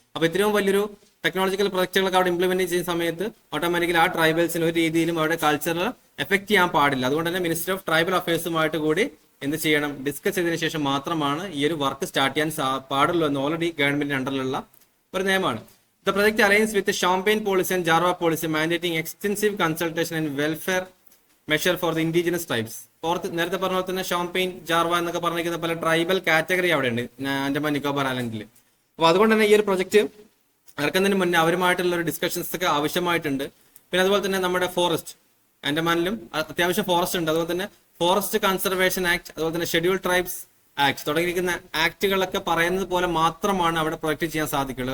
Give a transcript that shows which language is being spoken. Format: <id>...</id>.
<ml>അപ്പൊ ഇത്രയും വലിയൊരു ടെക്നോളജിക്കൽ പ്രൊജക്റ്റുകളൊക്കെ അവിടെ ഇംപ്ലിമെന്റ് ചെയ്യുന്ന സമയത്ത് ഓട്ടോമാറ്റിക്കലി ആ ട്രൈബൽസിന് ഒരു രീതിയിലും അവരുടെ കൾച്ചറിൽ എഫക്ട് ചെയ്യാൻ പാടില്ല. അതുകൊണ്ട് തന്നെ മിനിസ്റ്റർ ഓഫ് ട്രൈബൽ അഫയേഴ്സുമായിട്ട് കൂടി എന്ത് ചെയ്യണം, ഡിസ്കസ് ചെയ്തതിനു ശേഷം മാത്രമാണ് ഈ ഒരു വർക്ക് സ്റ്റാർട്ട് ചെയ്യാൻ പാടുള്ളൂ എന്ന് ഓൾറെഡി ഗവൺമെന്റിന്റെ അണ്ടറിലുള്ള ഒരു നിയമമാണ്.</ml> <en>The project aligns with the Champagne policy and Jarwa policy, mandating extensive consultation and welfare measure for the indigenous tribes.</en> <ml>നേരത്തെ പറഞ്ഞ പോലെ തന്നെ ഷോംപെയിൻ, ജാർവ എന്നൊക്കെ പറഞ്ഞിരിക്കുന്ന പല ട്രൈബൽ കാറ്റഗറി അവിടെ ഉണ്ട് ആൻഡമാൻ നിക്കോബാർ ഐലൻഡിൽ. അപ്പൊ അതുകൊണ്ട് തന്നെ ഈ ഒരു പ്രൊജക്ട് ഇറക്കുന്നതിന് മുന്നേ അവരുമായിട്ടുള്ള ഒരു ഡിസ്കഷൻസ് ഒക്കെ ആവശ്യമായിട്ടുണ്ട്. പിന്നെ അതുപോലെ തന്നെ നമ്മുടെ ഫോറസ്റ്റ്, ആൻഡമാനിലും അത്യാവശ്യം ഫോറസ്റ്റ് ഉണ്ട്. അതുപോലെ തന്നെ ഫോറസ്റ്റ് കൺസർവേഷൻ ആക്ട്, അതുപോലെ തന്നെ ഷെഡ്യൂൾ ട്രൈബ്സ് ആക്ട് തുടങ്ങിയിരിക്കുന്ന ആക്ടുകളൊക്കെ പറയുന്നത് പോലെ മാത്രമാണ് അവിടെ പ്രൊജക്ട് ചെയ്യാൻ സാധിക്കുള്ളൂ.</ml>